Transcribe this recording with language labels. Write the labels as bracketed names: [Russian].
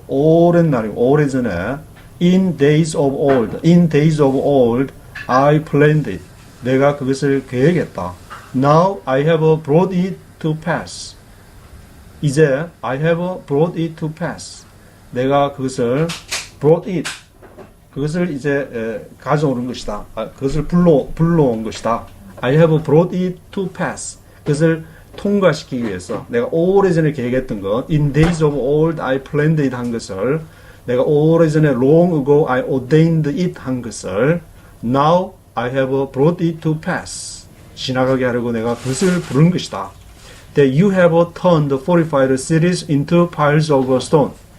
[Korean] 오랜 날이고 오래전에 [English] in days of old. in days of old I planned it. [Korean] 내가 그것을 계획했다. [English] Now I have brought it to pass. 이제 I have brought it to pass. [Korean] 내가 그것을 [English] brought it. [Korean] 그것을 이제 가져오는 것이다. 그것을 불러온 것이다. [English] I have brought it to pass. [Korean] 그것을 통과시키기 위해서 내가 오래전에 계획했던 것 [English] in days of old I planned it [Korean] 한 것을 내가 오래전에 [English] long ago I ordained it 한 것을 now I have brought it to pass. [Korean] 지나가게 하려고 내가 그것을 부른 것이다. [English] That you have turned fortified cities into piles of stone.